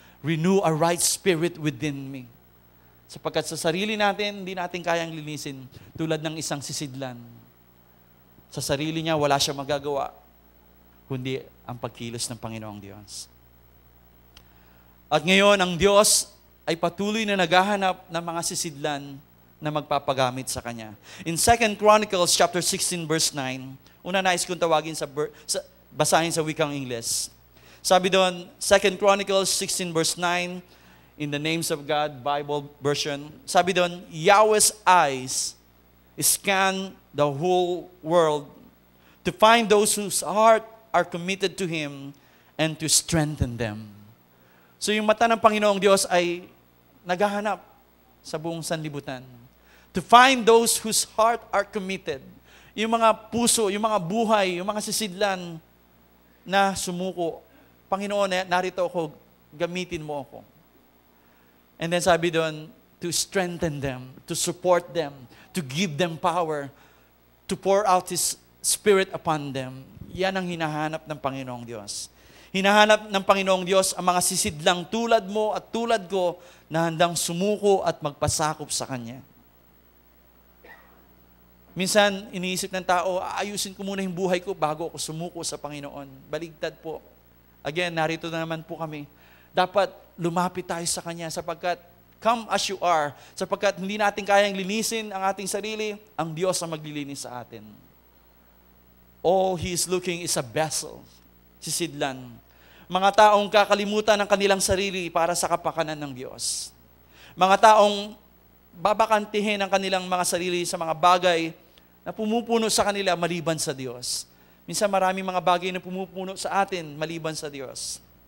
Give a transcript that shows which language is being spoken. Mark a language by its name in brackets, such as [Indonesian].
[English] Renew a right spirit within me. [Filipino] Sapagkat sa sarili natin, hindi natin kayang linisin tulad ng isang sisidlan. Sa sarili niya, wala siya magagawa, kundi ang pagkilos ng Panginoong Diyos. At ngayon, ang Diyos ay patuloy na naghahanap ng mga sisidlan na magpapagamit sa Kanya. [English] In 2 Chronicles chapter 16 verse 9, [Filipino] una nais kong tawagin basahin sa wikang Ingles. Sabi doon, [English] 2 Chronicles 16 verse 9, in the Names of God Bible version, [Filipino] sabi doon, [English] Yahweh's eyes scan the whole world to find those whose heart are committed to Him and to strengthen them. [Filipino] So yung mata ng Panginoong Diyos ay naghahanap sa buong sanlibutan. [English] To find those whose heart are committed. [Filipino] Yung mga puso, yung mga buhay, yung mga sisidlan na sumuko. Panginoon, narito ako, gamitin mo ako. [English] And then [Filipino] sabi doon, [English] to strengthen them, to support them, to give them power, to pour out His Spirit upon them. [Filipino] Yan ang hinahanap ng Panginoong Diyos. Hinahanap ng Panginoong Diyos ang mga sisidlang tulad mo at tulad ko na handang sumuko at magpasakop sa Kanya. Minsan, iniisip ng tao, ayusin ko muna yung buhay ko bago ako sumuko sa Panginoon. Baligtad po. Again, narito na naman po kami. Dapat lumapit tayo sa Kanya sapagkat [English] come as you are, [Filipino] sapagkat hindi natin kayang linisin ang ating sarili, ang Diyos ang maglilinis sa atin. [English] All He is looking is a vessel, sisidlan. [Filipino] Mga taong kakalimutan ng kanilang sarili para sa kapakanan ng Diyos. Mga taong babakantihin ang kanilang mga sarili sa mga bagay na pumupuno sa kanila maliban sa Diyos. Minsan maraming mga bagay na pumupuno sa atin maliban sa Diyos.